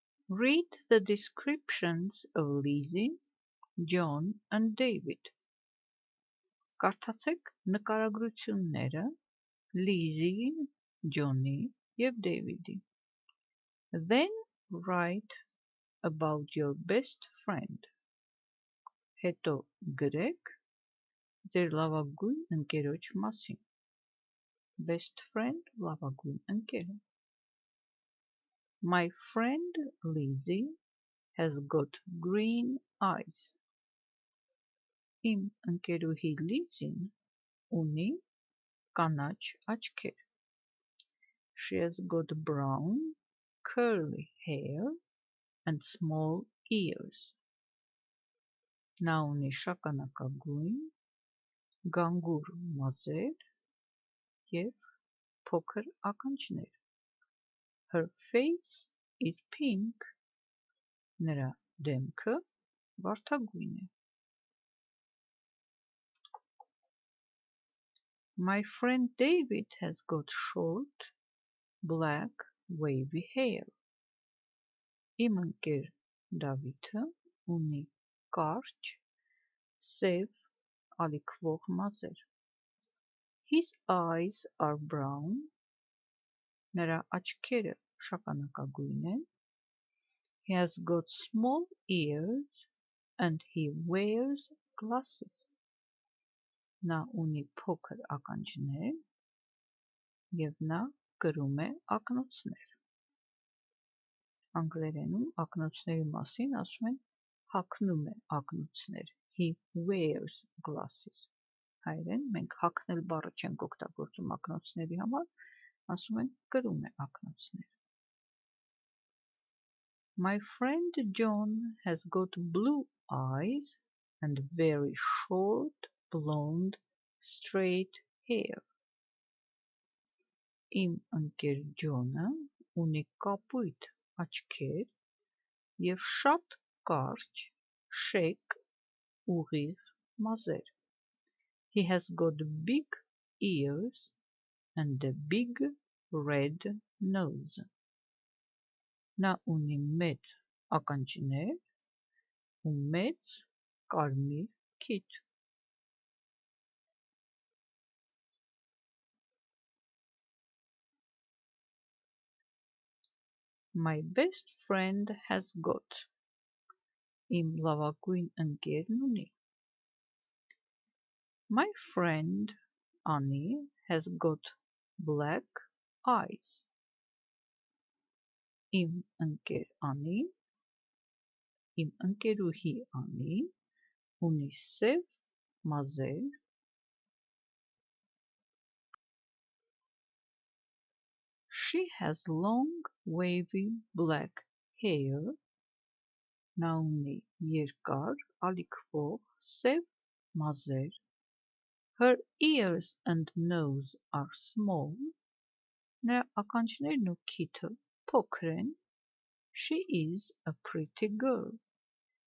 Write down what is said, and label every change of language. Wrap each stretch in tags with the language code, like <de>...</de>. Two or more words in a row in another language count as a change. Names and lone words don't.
<en>Read the descriptions of Lizzie, John and David.</en> <hy>Կարդացեք նկարագրությունները Լիզիի, Ջոնի և Դեյվիդի։</hy> <en>Then write about your best friend.</en> <hy>Հետո գրեք ձեր լավագույն ընկերոջ մասին։</hy> <en>Best friend</en> <hy>լավագույն ընկերը։</hy> <en>My friend Lizzie has got green eyes.</en> <hy>Իմ ընկերուհի Լիզին ունի կանաչ աչքեր։</hy> <en>She has got brown, curly hair and small ears.</en> <hy>Նա ունի շագանակագույն, գանգուր մազեր և փոքր ականջներ։</hy> <en>Her face is pink.</en> <hy>Նրա դեմքը վարդագույն է։</hy> <en>My friend David has got short, black, wavy hair.</en> <hy>Իմ ընկեր Դավիթը ունի կարճ, սև, ալիքվող մազեր։</hy> <en>His eyes are brown.</en> <hy>Նրա աչքերը շագանակագույն են։</hy> <en>He has got small ears and he wears glasses.</en> <hy>Նա ունի փոքր ականջներ և նա կրում է ակնոցներ։ Անգլերենում ակնոցների մասին ասում են հագնում է ակնոցներ։</hy> <en>He wears glasses.</en> <hy>Հայերեն մենք հագնել բառը չենք օգտագործում ակնոցների համար, ասում ենք կրում է ակնոցներ։</hy> <en>My friend John has got blue eyes and very short, blonde, straight hair.</en> <hy>Իմ ընկեր Ջոնը ունի կապույտ աչքեր և շատ կարճ, շեկ, ուղիղ մազեր։</hy> <en>He has got big ears and a big red nose.</en> <hy>Նա ունի մեծ ականջներ ու մեծ կարմիր քիթ։</hy> <en>My best friend has got.</en> <hy>Իմ լավագույն ընկերն ունի։</hy> <en>My friend Annie has got black eyes.</en> <hy>Իմ ընկեր Անի, իմ ընկերուհի Անի ունի սև մազեր։</hy> <en>She has long, wavy black hair.</en> <hy>Նա ունի երկար, ալիքվող, սև մազեր։</hy> <en>Her ears and nose are small.</en> <hy>Նրա ականջներն ու քիթը փոքր են։</hy> <en>She is a pretty girl.</en>